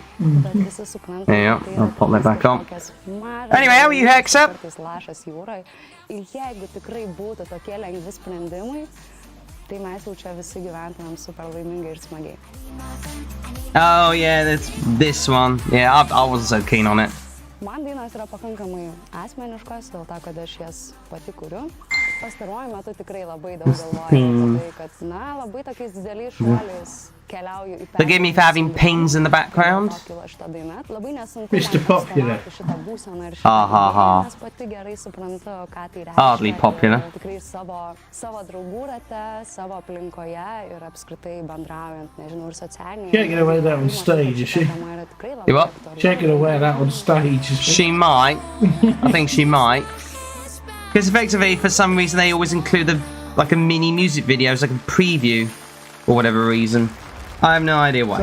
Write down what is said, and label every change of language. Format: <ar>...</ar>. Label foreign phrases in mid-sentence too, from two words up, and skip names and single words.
<en>There you go. I'll pop that back on. Anyway, how are you, Hector? Oh yeah, that's this one. Yeah, I wasn't so keen on it.</en> <lt>Man dainos yra pakankamai asmeniškos, dėl to, kad aš jas pati kuriu. Pastaruoju metu tikrai labai daug galvoju apie tai, kad labai tokiais dideliais šuoliais keliauju į</lt> <en>Forgive me for having pings in the background. Mr. Popular. Ha. Hardly popular.</en> <lt>Tikrai savo draugų rate, savo aplinkoje ir apskritai bendraujant, nežinau, ir socialiniai.</lt> <en>She ain't gonna wear that on stage, is she? You what? She ain't gonna wear that on stage, is she? She might. I think she might. Because effectively, for some reason, they always include like a mini music video as like a preview, for whatever reason. I have no idea why.</en>